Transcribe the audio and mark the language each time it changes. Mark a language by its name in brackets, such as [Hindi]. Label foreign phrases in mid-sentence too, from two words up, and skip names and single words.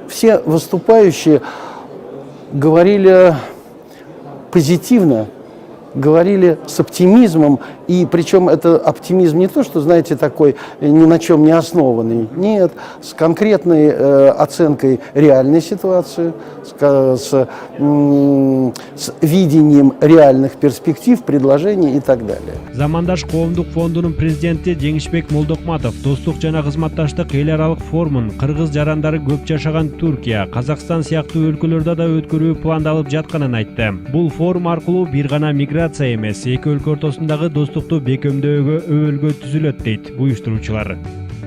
[Russian] Все выступающие говорили позитивно, говорили с оптимизмом, и причем это оптимизм не то, что, знаете, такой ни на чем не основанный, нет, с конкретной оценкой реальной ситуации, с видением реальных перспектив, предложений и так далее. [Kyrgyz] Замандаш коомдук фондунун президенти Жеңишбек Молдокматов достук жана кызматташтык эл аралык форумун кыргыз жарандары көп жашаган Туркия, Казакстан сыяктуу өлкөлөрдө да өткөрүү пландалып жатканын айтты. Бул форум аркылуу бир гана миграция эмес, эки өлкө ортосундагы достукту бекемдөөгө өбөлгө түзүлөт дейт уюштуруучулар.